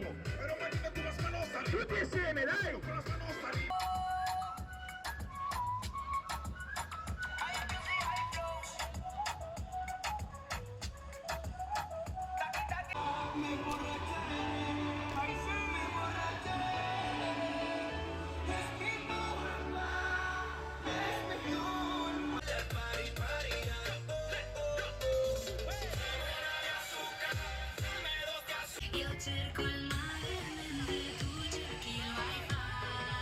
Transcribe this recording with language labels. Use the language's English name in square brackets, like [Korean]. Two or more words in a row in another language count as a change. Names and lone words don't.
[Italian] Tutti insieme, dai! [Spanish] Me emborraché, ay, sí, me emborraché. Es mi culpa, es mi culpa. [English] Party, party, [Italian] Io cerco il mare mentre tu cerchi il wifi.